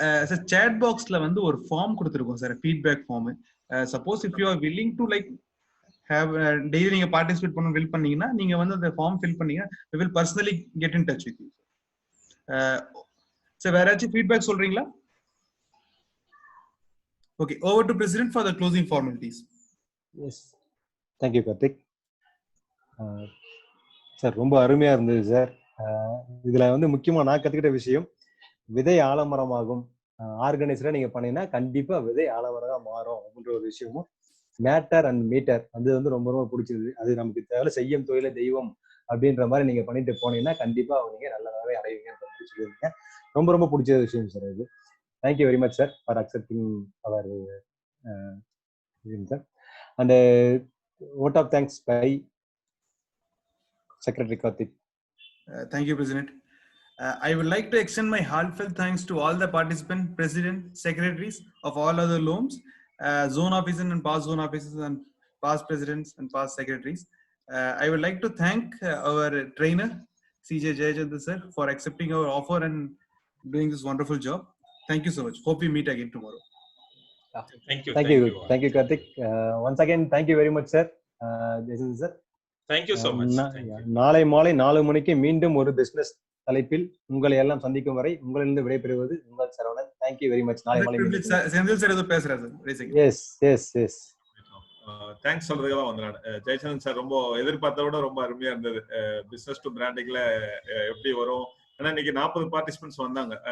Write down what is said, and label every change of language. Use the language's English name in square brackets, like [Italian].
[Tamil] Sir, chat boxல ஒரு form கொடுத்திருக்கோம் sir, feedback form. [English] suppose if you are willing to like have daily [Tamil] நீங்க participate பண்ண will பண்ணீங்கன்னா, நீங்க அந்த ஃபார்ம் ஃபில் பண்ணீங்க, [English] we will personally get in touch with you. [Tamil] Sir, வேற ஏதாச்சும் ஃபீட்பேக் சொல்றீங்களா? [English] Okay, over to President for the closing formalities. Yes, thank you Karthik. [Tamil] Sir ரொம்ப அருமையா இருந்தது சார். இதுல முக்கியமா நான் கத்துக்கிட்ட விஷயம், விதை ஆலமரமாகும். ஆர்கனைசரா நீங்க பண்ணீங்கன்னா கண்டிப்பா விதை ஆலமரமா மாறும் அப்படின்ற ஒரு விஷயமும், மேட்டர் அண்ட் மீட்டர் அது ரொம்ப ரொம்ப பிடிச்சிருது. அது நமக்கு தேவை, செய்யும் தொழில தெய்வம் அப்படின்ற மாதிரி நீங்க பண்ணிட்டு போனீங்கன்னா கண்டிப்பா நீங்க நல்லதாவே அடைவீங்கன்ற மாதிரி சொல்லியிருக்கீங்க. ரொம்ப ரொம்ப பிடிச்ச விஷயம் சார் இது. [English] Thank you very much, sir, for accepting our sir. And vote of thanks by Secretary Karthik. Thank you, President. I would like to extend my heartfelt thanks to all the participants, president, secretaries of all other LOMs, zone officers and past zone officers and past presidents and past secretaries. I would like to thank our trainer, CJ Jayachandra sir, for accepting our offer and doing this wonderful job. Thank you so much. Hope we meet again tomorrow. Thank you. Thank you, Karthik. Once again, thank you very much, sir. Jason sir. Thank you so much. [Tamil] நாளை மாலை 4 மணிக்கு மீண்டும் ஒரு business தலைப்பில் உங்களை எல்லாம் சந்திக்கும் வரை உங்களிலிருந்து விடைபெறுவது உங்கள் Saravanan. [English] Thank you very much. [Tamil] நாளை மாலை செந்தில் சார் ஏதோ பேசுறாரு சார். [English] Yes. [Tamil] தேங்க்ஸ் சொல்றதுக்கெல்லாம் வந்தேன். ஜெயச்சந்திரன் சார் ரொம்ப எதிர்பார்த்த விட ரொம்ப அருமையா இருந்தது. பிசினஸ் டு பிராண்டிங்ல எப்படி வரும், ஏன்னா இன்னைக்கு 40 பார்ட்டிசிபென்ட்ஸ் வந்தாங்க.